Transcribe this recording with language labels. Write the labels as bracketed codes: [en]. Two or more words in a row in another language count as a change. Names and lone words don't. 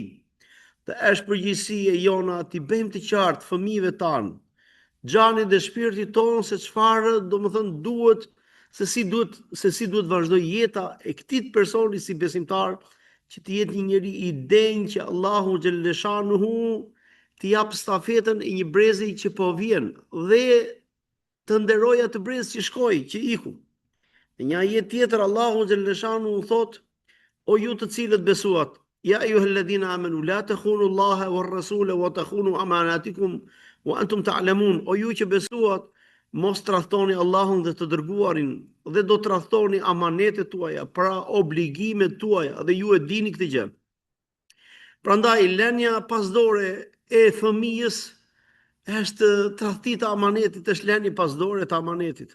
[sq] Dhe është përgjegjësi e jona të bëjmë të qartë fëmijëve tanë, xhanit dhe shpirtit tonë, se çfarë domethënë duhet, se si duhet vazhdoj jeta e këtij personi si besimtar, që të jetë një njeri i denjë që Allahu xhaleshanuhu t'i jap stafetën e një brezi që po vjen dhe të nderoj atë brez që shkoi, që iku. Në një ajet tjetër Allahu xhaleshanuhu thot: O ju të cilët besuat, [ar] يا أيها الذين آمنوا لا تخونوا الله والرسول وتخونوا أماناتكم وأنتم تعلمون. [sq] O ju që besuat, mos tradhtoni Allahun dhe të dërguarin dhe do tradhtoni amanetet tuaja, pra obligimet tuaja, dhe ju e dini këtë gjë. Prandaj lënia pasdore e fëmijës është tradhti të amanetit, është lënia pasdore të amanetit.